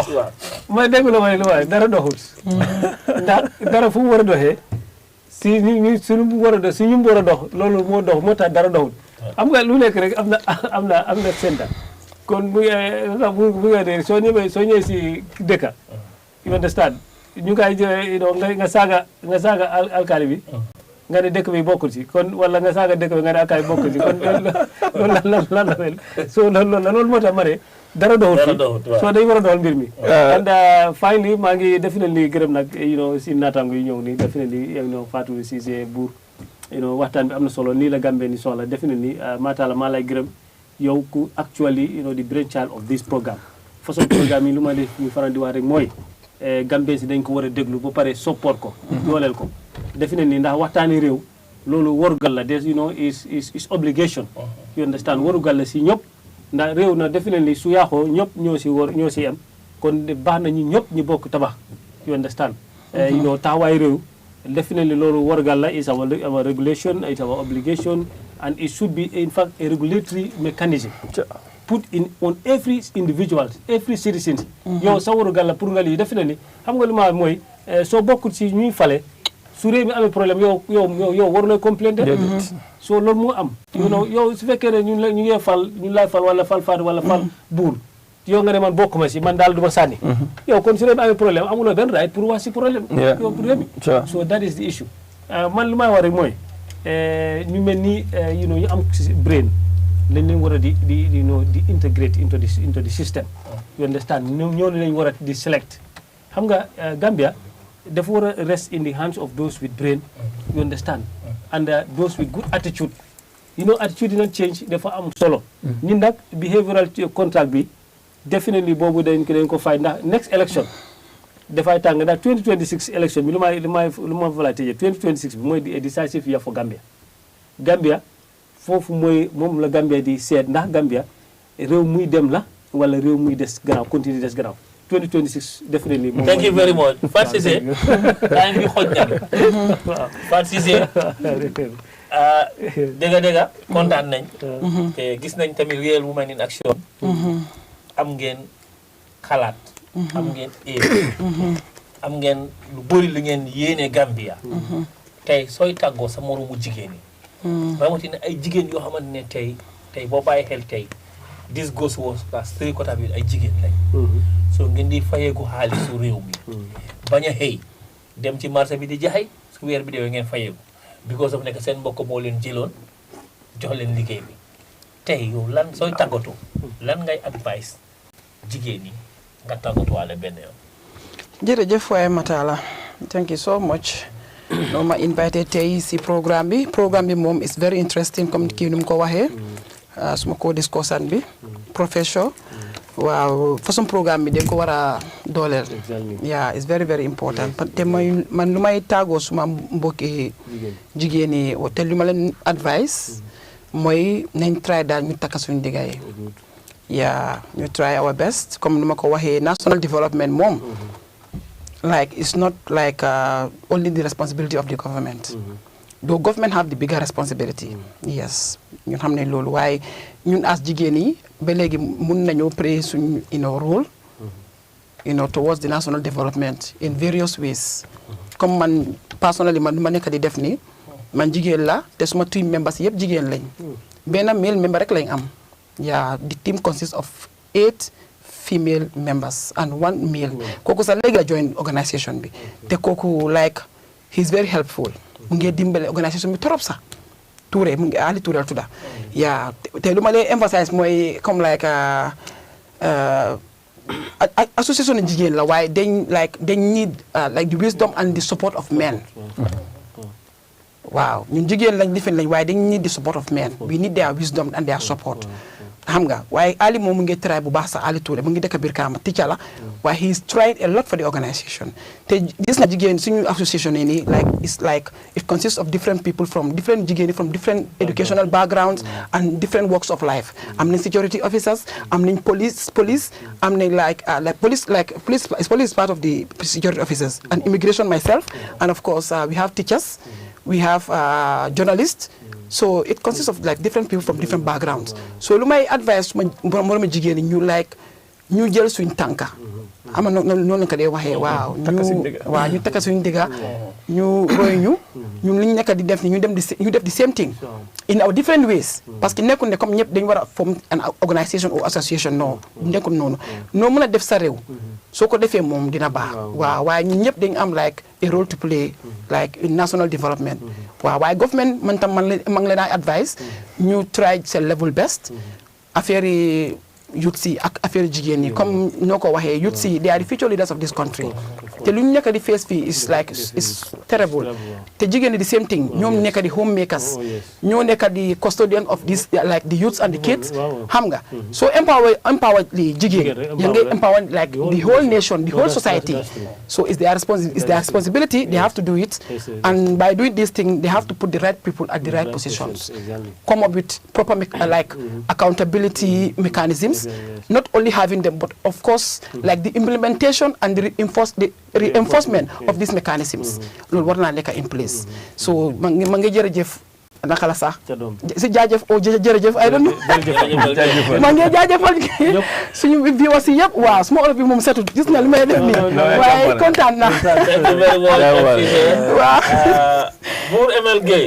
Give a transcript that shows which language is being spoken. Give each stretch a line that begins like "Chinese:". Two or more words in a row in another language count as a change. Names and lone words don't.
Wolof: mooy dégg la lu waay dara doxul ndax dara fu mu war a doxee si ñu suñu war a dox si ñu war a dox loolu moo dox moo tax dara doxul xam nga lu nekk rek am na senta kon bu nga dee soo ñëwee si dëkka
English: you understand
Wolof: ñu ngay nga saaga alkaali bi nga ne dëkk bi bokkul si kon wala nga saaga dëkk bi nga ne alkaali bi bokkul si kon loolu lan la mel so loolu moo tax ma ne dara doxul fi soo dañ war a doxal mbir mi
English: and finally
Wolof: maa ngi definitely gërëm nag si naataango yi ñëw nii definitely Fatou Cissé Bour waxtaan bi am na solo nii la Gambie ni soxla definitely maataala maa lay gërëm yow ku
English: actually the brainchild of this programme
Wolof: façon programme yi lu ma def ñu faral di wax rek mooy Gambie si dañ ko war a déglu ba pare support ko dooleel ko definitely ndax waxtaani réew loolu warugal la des
English: is obligation you understand
Wolof: warugal la si ñëpp ndax réew na definitely su yaaxoo ñëpp ñoo si am kon baax na ñi ñëpp ñu bokk tabax
English: you understand
Wolof: taxawaay réew
English: definitely
Wolof: loolu wargal la
English: is our regulation, it's our obligation, and it should be in fact a regulatory mechanism put in on every individual, every citizen.
Wolof: Yow sa wargal la pour nga lii definitely xam nga lu ma mooy soo bokkul ci ñuy fale su réew mi amee problème yow waruloo complain so loolu moo am yow su fekkee ne ñu ngi fal ñu lay fal wala fal faat wala fal buur yow nga ne man bokkuma si man daal du ma sànni yow kon su réew mi amee problème amuloo benn right pour wax si problème yow pour réew mi
English: so that is the issue
Wolof: man lu may wax rek mooy ñu mel ni ñu am brain lañ leen war a di
English: integrate into the system you understand
Wolof: ñoo lañ war a di select xam
English: nga Gambia
Wolof: dafa war a
English: rest in the hands of those with brain you understand and those with good attitude
Wolof: attitude dina change dafa am solo ñun nag
English: behavioral contract
Wolof: bi definitely boobu dañ ko fay ndax
English: next election
Wolof: dafay tàng ndax 2026 election bi lu ma fa la tëjee 2026 bi mooy di
English: decisive year for Gambia
Wolof: foofu mooy moom la Gambia di seet ndax Gambia réew muy dem la wala réew muy des gannaaw continue des gannaaw 2026 definitely.
English: Thank you very much.
Wolof: Fatou Ceesay time bi xoj na waaw Fatou Ceesay dëgg kontaan nañ te gis nañ tamit Real Women in Action am ngeen xalaat am ngeen am ngeen lu bëri lu ngeen yéene Gambia tey sooy tàggoo sa moromu jigéen yi rawatina ay jigéen yoo xamante ne tey boo bàyyi xel tey
English: this goes was
French: parce que
Wolof: côté bi ay jigéen lañ so ngeen di fayeeku xaalisu réew mi bañ a xëy dem ci marché bi di jaay su weer bi deewee ngeen fayeeku
English: because of
Wolof: nekk seen mbokk moo leen jëloon jox leen liggéey bi tey yow lan sooy tàggatoo lan ngay advice jigéen yi nga tàggatuwaale benn yoon. jërëjëf waaye Matala thank you so much no ma invité tey si programme bi moom
English: is very interesting
Wolof: comme kii nu mu ko waxee suma ko discussion bi professeur waaw façon programme bi dañ ko war a dooleel
English: yeah it's very very important
Wolof: te man lu may tàggoo suma mbokki jigéen yi te lu ma leen advice mooy nañ try daal ñu takka suñu digga yi yeah ñu
English: try our best
Wolof: comme nu ma ko waxee
English: national development
Wolof: moom
English: like it's not like only the responsibility of the government though government have the bigger responsibility yes
Wolof: ñun xam ne loolu waaye ñun as jigéen yi ba léegi mun nañoo play suñ
English: role towards the national development in various ways
Wolof: comme man personally man ma nekk di def ni man jigéen la te suma
English: team members
Wolof: yëpp jigéen lañ benn male member rek lañ am
English: the team consists of 8 female members and 1 male
Wolof: kooku sax léegi la join organisation bi te kooku
English: like he's very helpful
Wolof: mu ngi dimbale organisation bi trop sax Touré mu ngi Ali Touré tudda te lu ma lay emphasize mooy comme like
English: association
Wolof: jigéen la waaye dañ
English: need like the wisdom and the support of men
Wolof: waaw ñun jigéen lañ lifin lañ waaye dañ
English: need the support of men we need their wisdom and their support
Wolof: xam nga waaye Ali moom mu ngi
English: try
Wolof: bu baax sax Ali Touré mu ngi dëkk biir Kaama
English: teacher
Wolof: la waaye
English: he is trying a lot for the organisation
Wolof: te gis na jigéen suñu association yi nii
English: like it consists of different people from different jigéen from different educational backgrounds and different walks of life
Wolof: am nañ
English: security officers
Wolof: am nañ
English: police
Wolof: am nañ
English: police is part of the security officers and immigration myself and of course we have teachers we have journalists. So it consists of like different people from different backgrounds.
Wolof: So lu may advice mo jigéen ñu ñu jël suñ tànka ama noonu la ko dee waxee waaw ñu takka suñ digga ñu roy ñun li ñu nekk di def ni ñu def
English: the same thing in our different ways
French: parce que
Wolof: nekkul ne comme ñëpp dañu war a
English: form an organisation or association
Wolof: non nekkul noonu noo mën a def sa réew soo ko defee moom dina baax waaw waaye ñun ñëpp dañu am
English: like a role to play like in national development
Wolof: waaw waaye government man tam ma ngi leen ay advice ñu try seen
English: level best
Wolof: affaire yi youth si ak affaire jigéen ñi comme ñoo ko waxee youth si
English: they are the future leaders of this country
Wolof: te lu ñu nekk di face fii
English: is terrible
Wolof: te jigéen ñi
English: the same thing
Wolof: ñoom nekk di homemakers ñoo nekk di
English: custodian of this like the youths and the kids
Wolof: xam nga
English: so empower
Wolof: li jigéen ya ngay
English: empower like the whole nation the whole society so it's their responsibility they have to do it and by doing this thing they have to put the right people at the right positions come up with proper like accountability mechanisms programs, not only having them, but of course, like the implementation and the reinforcement of these mechanisms.
Wolof: Loolu war naa nekk
English: in place.
Wolof: So ma ngi jërëjëf naka la sax si jaajëf jërëjëf ay doon ma ngi jaajëfal suñu viewers yi yëpp waaw suma olof bi moom setut gis nga li may def nii waaye kontaan na waaw Buur Emel Gueye